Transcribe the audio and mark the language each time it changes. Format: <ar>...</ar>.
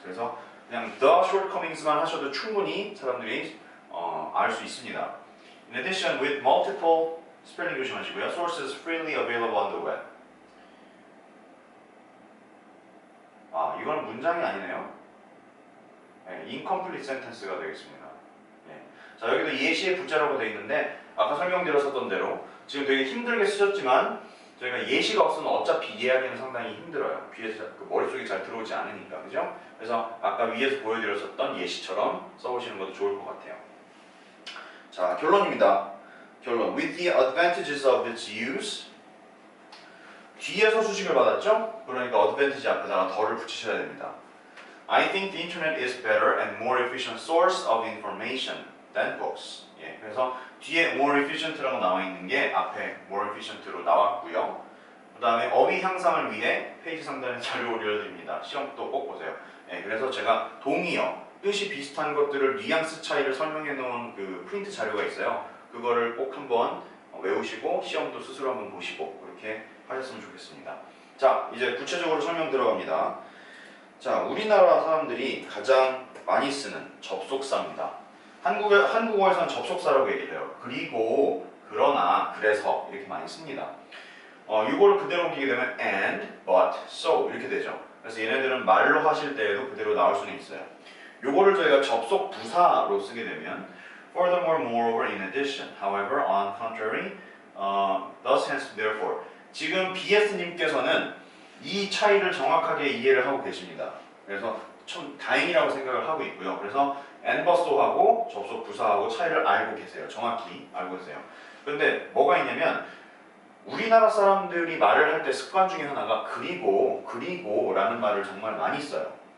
<ko>그래서 그냥</ko> <en>the shortcomings</en> <ko>만 하셔도 충분히 사람들이 알 수 있습니다.</ko> <en>In addition, with multiple,</en> <ko>스펠링 조심하시고요.</ko> <en>Sources freely available on the web.</en> <ko>아, 이거는 문장이 아니네요. 네,</ko> <en>incomplete sentence</en> <ko>가 되겠습니다. 네. 자, 여기도 예시의 부자라고 되어 있는데 아까 설명드렸었던 대로 지금 되게 힘들게 쓰셨지만 저희가 예시가 없으면 어차피 이해하기는 상당히 힘들어요. 귀에서 머릿속에 잘 들어오지 않으니까, 그죠? 그래서 아까 위에서 보여드렸었던 예시처럼 써보시는 것도 좋을 것 같아요. 자, 결론입니다. 결론.</ko> <en>With the advantages of its use.</en> <ko>뒤에서 수식을 받았죠? 그러니까 advantage 앞에다가 더를 붙이셔야 됩니다.</ko> <en>I think the internet is better and more efficient source of information than books.</en> <ko>예, 그래서 뒤에</ko> <en>more efficient</en> <ko>라고 나와 있는 게 앞에 more efficient로 나왔고요. 그 다음에 어휘 향상을 위해 페이지 상단에 자료 올려드립니다. 시험도 꼭 보세요. 예, 그래서 제가 동의어, 뜻이 비슷한 것들을 뉘앙스 차이를 설명해 놓은 그 프린트 자료가 있어요. 그거를 꼭 한번 외우시고 시험도 스스로 한번 보시고 그렇게 하셨으면 좋겠습니다. 자, 이제 구체적으로 설명 들어갑니다. 자, 우리나라 사람들이 가장 많이 쓰는 접속사입니다. 한국어에서는 접속사라고 얘기를 해요. 그리고, 그러나, 그래서 이렇게 많이 씁니다. 이걸 그대로 옮기게 되면</ko> <en>and, but, so</en> <ko>이렇게 되죠. 그래서 얘네들은 말로 하실 때에도 그대로 나올 수는 있어요. 요거를 저희가 접속 부사로 쓰게 되면</ko> <en>furthermore, moreover, in addition, however, on contrary, thus, hence, therefore.</en> <ko>지금 BS님께서는 이 차이를 정확하게 이해를 하고 계십니다. 그래서 참 다행이라고 생각을 하고 있고요. 그래서 and but so하고 접속 부사하고 차이를 알고 계세요. 정확히 알고 계세요. 근데 뭐가 있냐면 우리나라 사람들이 말을 할 때 습관 중에 하나가 그리고라는 말을 정말 많이 써요.</ko>